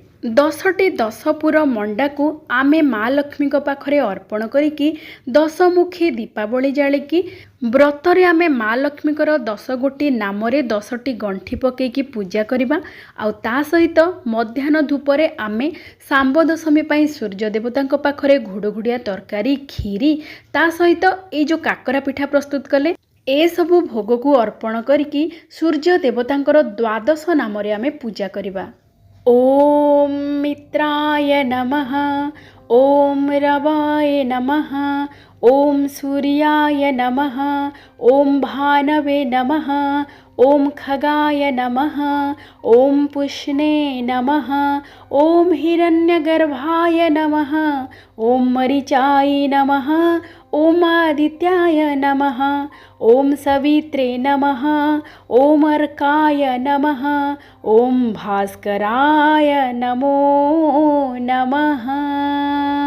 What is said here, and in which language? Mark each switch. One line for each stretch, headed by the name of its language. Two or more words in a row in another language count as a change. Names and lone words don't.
Odia: 10ଟି 10 ପୁର ମଣ୍ଡା କୁ ଆମେ ମା' ଲକ୍ଷ୍ମୀ ପାଖରେ ଅର୍ପଣ କରିକି 10 ମୁଖୀ ଦୀପାବଳୀ ଜାଳିକି ବ୍ରତରେ ଆମେ ମା' ଲକ୍ଷ୍ମୀ 10 ଗୋଟି ନାମ ରେ 10ଟି ଗଣ୍ଠି ପକେଇକି ପୂଜା କରିବା ଆଉ ତା ସହିତ ମଧ୍ୟାହ୍ନ ଧୂପରେ ଆମେ ସାମ୍ବ ଦଶମୀ ପାଇଁ ସୂର୍ଯ୍ୟ ଦେବତାଙ୍କ ପାଖରେ ଘୁଡୁଘୁଡିଆ ତରକାରୀ ଖିରି ତା ସହିତ ଏ ଯୋ କାକରା ପିଠା ପ୍ରସ୍ତୁତ କଲେ ଏ ସବୁ ଭୋଗ କୁ ଅର୍ପଣ କରିକି ସୂର୍ଯ୍ୟ ଦେବତାଙ୍କର ଦ୍ୱାଦଶ ନାମ ରେ ଆମେ ପୂଜା କରିବା।
Sanskrit: ओम मित्राय नमः, ओम रवाय नमः, ओम सूर्याय नमः, ओम भानवे नमः, ओम खगाय नमः, ओम पुष्णे नमः, ओम हिरण्यगर्भाय नमः, ओम मरीचाय नमः, ओम आदित्याय नमः, ओम सवित्रे नमः, ओम अर्काय नमः, ओम भास्कराय नमो नमः।